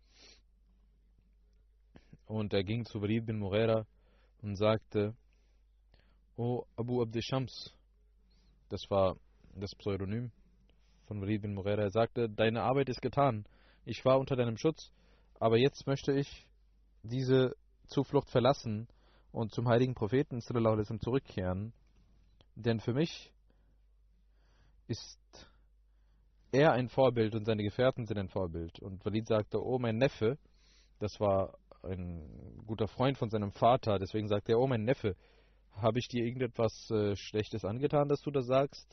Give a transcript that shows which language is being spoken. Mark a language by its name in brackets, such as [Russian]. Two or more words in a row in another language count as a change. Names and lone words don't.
[German] Und er ging zu Walid bin Mughira und sagte, O Abu Abd Shams, das war das Pseudonym von Walid bin Mughira, er sagte, deine Arbeit ist getan, ich war unter deinem Schutz, aber jetzt möchte ich diese Zuflucht verlassen und zum heiligen Propheten [Arabic] صلى الله عليه وسلم [German] zurückkehren, denn für mich ist er ein Vorbild und seine Gefährten sind ein Vorbild. Und Walid sagte, oh mein Neffe, das war ein guter Freund von seinem Vater, deswegen sagte er, oh mein Neffe, habe ich dir irgendetwas Schlechtes angetan, dass du das sagst?